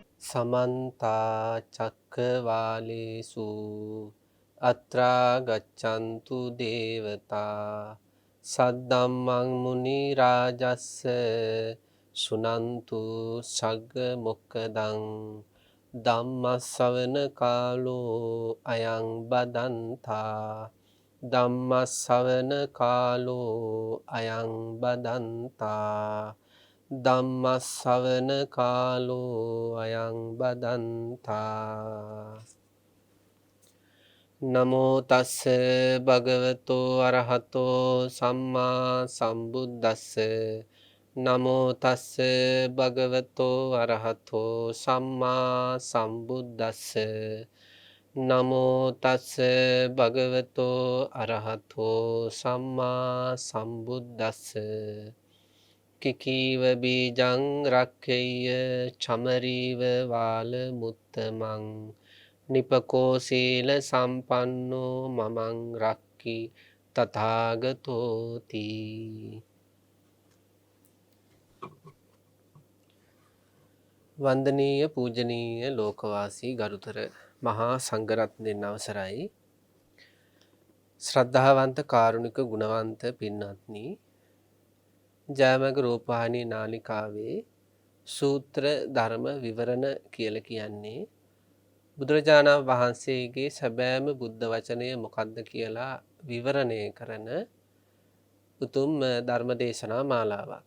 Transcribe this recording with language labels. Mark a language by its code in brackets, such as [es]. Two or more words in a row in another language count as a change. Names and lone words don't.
[pi] समन्ता चक्रवालेषु अत्रा गच्छन्तु देवता सद्धम्मं मुनिराजस्य शृणन्तु सग्मुखदं ධම්මස්සවන කාලෝ අයං බදන්තා ධම්මස්සවන කාලෝ අයං බදන්තා ධම්මස්සවන කාලෝ අයං බදන්තා නමෝ තස්ස භගවතෝ අරහතෝ සම්මා සම්බුද්දස්ස නමෝ තස්ස භගවතෝ අරහතෝ සම්මා සම්බුද්දස්ස නමෝ තස්ස භගවතෝ අරහතෝ සම්මා සම්බුද්දස්ස කිකීව බීජං රක්ඛේය චමරීව වාල මුත්තමං නිපකෝ සීල සම්පන්නෝ මමං රක්කි තථාගතෝති. [si] වන්දනීය පූජනීය ලෝකවාසී ගරුතර මහා සංඝරත්නයන් අවසරයි. ශ්‍රද්ධාවන්ත කාරුණික ගුණවන්ත පින්වත්නි, ජයමග රූපවාහිනී නාලිකාවේ සූත්‍ර ධර්ම විවරණ කියලා කියන්නේ බුදුරජාණන් වහන්සේගේ සැබෑම බුද්ධ වචනය මොකක්ද කියලා විවරණය කරන උතුම් ධර්ම දේශනා මාලාවක්.